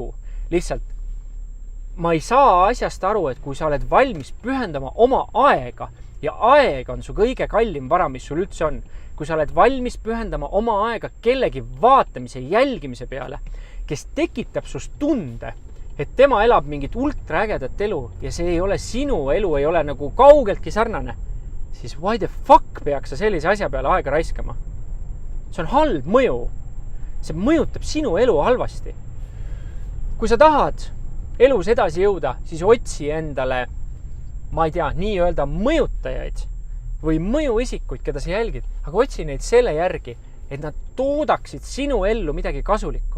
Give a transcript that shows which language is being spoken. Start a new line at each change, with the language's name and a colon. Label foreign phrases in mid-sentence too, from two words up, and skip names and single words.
Estonian: Lihtsalt ma ei saa asjast aru, et kui sa oled valmis pühendama oma aega, ja aeg on su kõige kallim vara, mis sul üldse on. kui sa oled valmis pühendama oma aega kellegi vaatamise, jälgimise peale, kes tekitab sust tunde, et tema elab mingit ultraägedat elu ja see ei ole sinu elu, ei ole nagu kaugeltki sarnane, siis
English: why the fuck
Estonian: peaks sa sellise asja peale aega raiskama? See on halb mõju. See mõjutab sinu elu halvasti. Kui sa tahad elus edasi jõuda, siis otsi endale, ma ei tea, nii-öelda mõjutajaid või mõjuisikuid, keda sa jälgid, aga otsi neid selle järgi, et nad toodaksid sinu ellu midagi kasulikku.